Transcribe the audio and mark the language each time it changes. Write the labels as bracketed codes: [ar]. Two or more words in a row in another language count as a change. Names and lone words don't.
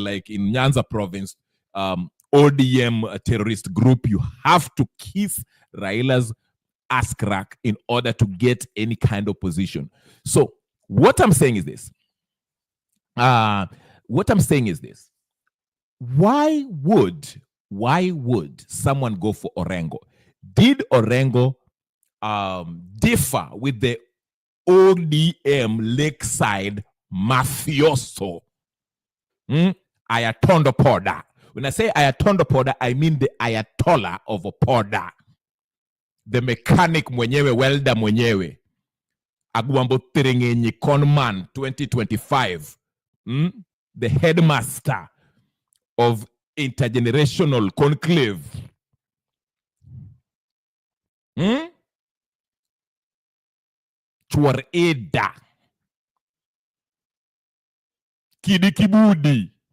[en] Like in Nyanza province, ODM terrorist group, you have to kiss Raila's ass crack in order to get any kind of position. So what I'm saying is this. Why would someone go for Orengo? Did Orengo differ with the ODM lakeside mafioso? Ayatondo Poda. When I say Ayatondo Poda, I mean the Ayatollah of Poda. The mechanic mwenyewe, welder mwenyewe. Agwambo Tiringenyi Conman 2025. The headmaster of intergenerational conclave. Chwareda. Kidikibudi.